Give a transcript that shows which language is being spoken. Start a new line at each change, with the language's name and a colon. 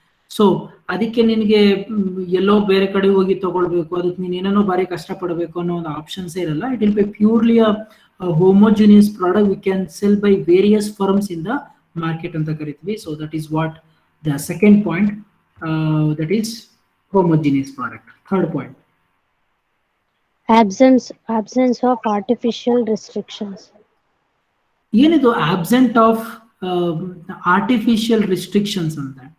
Kannada: So ಅದಕ್ಕೆ ನಿನಗೆ ಎಲ್ಲೋ ಬೇರೆ ಕಡೆ ಹೋಗಿ ತಗೊಳ್ಬೇಕು, ಅದಕ್ಕೆ ನೀನ್ ಏನೇನೋ ಬಾರಿ ಕಷ್ಟಪಡಬೇಕು ಅನ್ನೋ ಒಂದು ಆಪ್ಷನ್ಸೇ ಇರಲ್ಲ.
English: it will be purely homogeneous product we can sell by various firms in the market
Kannada: ಅಂತ ಕರಿತೀವಿ.
English: So that is what the second point, that is homogeneous product. Third point, Absence of artificial restrictions.
Kannada: ಏನಿದು absent of artificial restrictions ಅಂತ?